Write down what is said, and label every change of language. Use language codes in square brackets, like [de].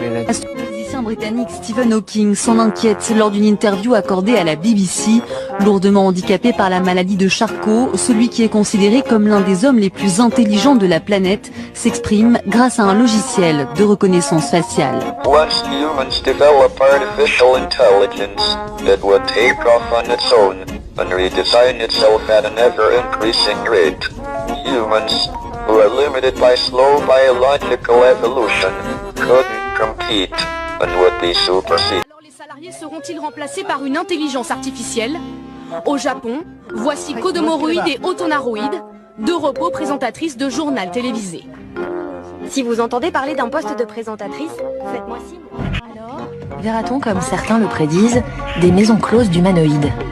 [fr] L'astrophysicien britannique Stephen Hawking s'en inquiète lors d'une interview accordée à la BBC. Lourdement handicapé par la maladie de Charcot, celui qui est considéré comme l'un des hommes les plus intelligents de la planète s'exprime grâce à un logiciel de reconnaissance faciale. [en] Once humans develop artificial intelligence, it would take off on its own and redesign itself at an ever-increasing rate. Humans, who are limited by slow biological evolution, couldn't compete and would be superseded. [fr] Alors les salariés seront-ils remplacés par une intelligence artificielle? Au Japon, voici Kodomoroid et Otonaroid, 2 robots présentatrices de journal télévisé. Si vous entendez parler d'un poste de présentatrice, faites-moi signe. Alors, verra-t-on, comme certains le prédisent, des maisons closes d'humanoïdes?